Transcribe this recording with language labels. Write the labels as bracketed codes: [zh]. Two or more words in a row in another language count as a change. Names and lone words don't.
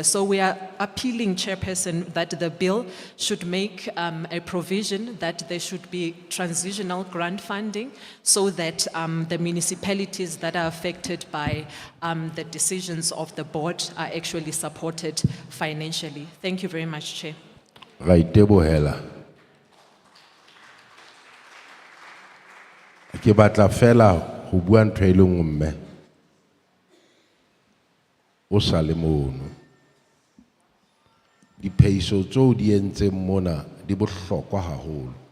[en] So we are appealing, Chairperson, that the bill should make a provision that there should be transitional grant funding, so that the municipalities that are affected by the decisions of the board are actually supported financially. Thank you very much, Chair. Right, [st] Tebohela. Ke batla fela ho bua ntho e le nngwe mme. O sa le mono. Diphehiso tseo di entseng mona di bohlokwa haholo.